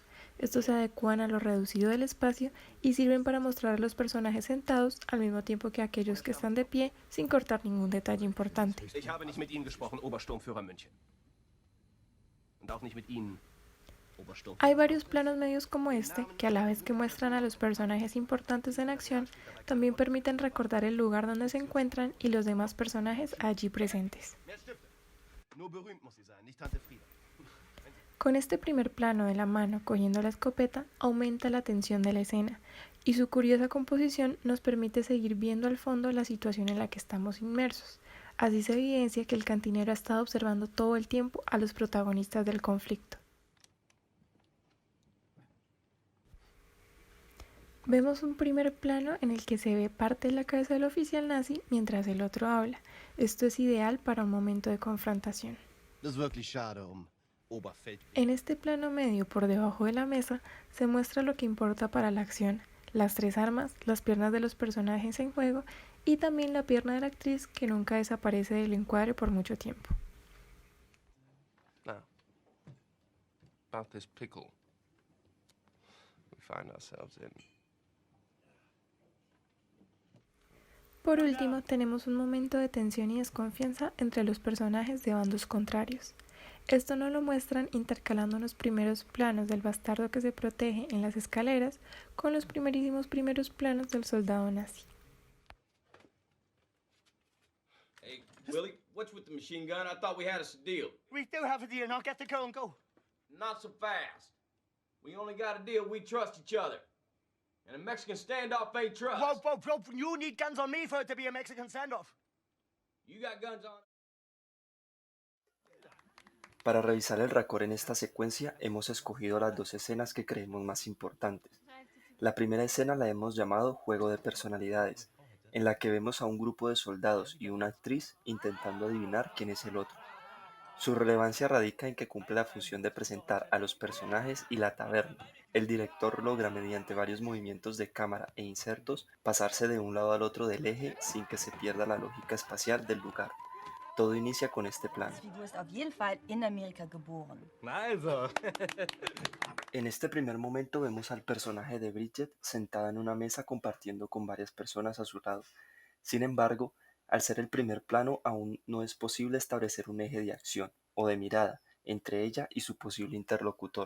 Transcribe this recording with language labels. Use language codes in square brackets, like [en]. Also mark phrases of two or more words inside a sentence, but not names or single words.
[es] Estos se adecúan a lo reducido del espacio y sirven para mostrar a los personajes sentados al mismo tiempo que a aquellos que están de pie sin cortar ningún detalle importante. [de] Ich habe nicht mit Ihnen gesprochen, Obersturmführer München. Und auch nicht mit Ihnen, Obersturmführer. [es] Hay varios planos medios como este que a la vez que muestran a los personajes importantes en acción, también permiten recordar el lugar donde se encuentran y los demás personajes allí presentes. [de] Mehr Stifte. Nur berühmt muss sie sein, nicht Tante Frieda. [es] Con este primer plano de la mano cogiendo la escopeta, aumenta la tensión de la escena, y su curiosa composición nos permite seguir viendo al fondo la situación en la que estamos inmersos. Así se evidencia que el cantinero ha estado observando todo el tiempo a los protagonistas del conflicto. Vemos un primer plano en el que se ve parte de la cabeza del oficial nazi mientras el otro habla. Esto es ideal para un momento de confrontación. [de] Das ist wirklich schade Oberfeld. [es] En este plano medio por debajo de la mesa se muestra lo que importa para la acción, las 3 armas, las piernas de los personajes en juego y también la pierna de la actriz que nunca desaparece del encuadre por mucho tiempo. [en] Now, about this pickle we find ourselves in. [es] Por último, tenemos un momento de tensión y desconfianza entre los personajes de bandos contrarios. Esto nos lo muestran intercalando los primeros planos del bastardo que se protege en las escaleras con los primerísimos primeros planos del soldado nazi. [en] Hey, Willie, what's with the machine gun? I thought we had us a deal. We do have a deal. Now get the car and go. Not so fast. We only got a deal. We trust each other. And a Mexican standoff ain't trust. Whoa. You need guns on me for it to be a Mexican standoff. You got guns on. [es] Para revisar el raccord en esta secuencia hemos escogido las 2 escenas que creemos más importantes. La primera escena la hemos llamado Juego de Personalidades, en la que vemos a un grupo de soldados y una actriz intentando adivinar quién es el otro. Su relevancia radica en que cumple la función de presentar a los personajes y la taberna. El director logra mediante varios movimientos de cámara e insertos pasarse de un lado al otro del eje sin que se pierda la lógica espacial del lugar. Todo inicia con este plano. [de] Du bist auf jeden Fall in Amerika geboren. Also. [es] En este primer momento vemos al personaje de Bridget sentada en una mesa compartiendo con varias personas a su lado. Sin embargo, al ser el primer plano aún no es posible establecer un eje de acción o de mirada entre ella y su posible interlocutor.